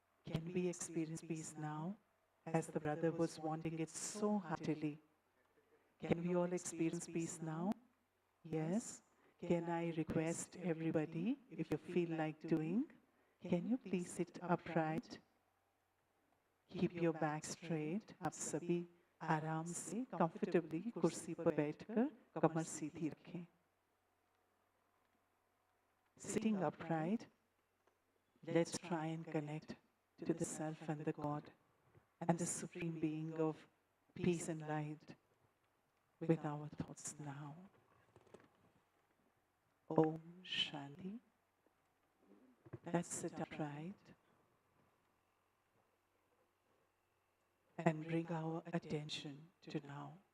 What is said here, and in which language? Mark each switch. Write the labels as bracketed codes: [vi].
[en] Can we experience peace now, as the brother was wanting it so heartily? Can we all experience peace now? Yes. Can I request everybody, if you feel like doing, can you please sit upright? Keep your back straight. [hi] आप सभी आराम से, comfortably कुर्सी पर बैठकर कमर सीधी रखें. [en] Sitting upright, let's try and connect to the self and the God and the supreme being of peace and light with our thoughts now. Om Shanti. Let's sit upright and bring our attention to now.